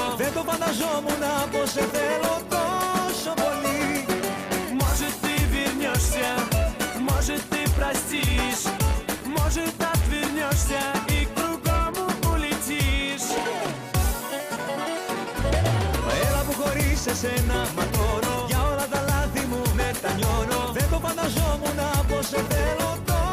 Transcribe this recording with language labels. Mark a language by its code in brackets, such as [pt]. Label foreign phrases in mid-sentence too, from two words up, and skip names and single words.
[el] Δεν το φανταζόμουν πως σε θέλω τόσο πολύ. [ru] Может, ты вернешься, может, ты простишь, может, отвернешься и к другому улетишь. [el] Μα έλα που χωρίς εσένα ματώνω, για όλα τα λάθη μου μετανιώνω. Δεν το φανταζόμουν πως σε θέλω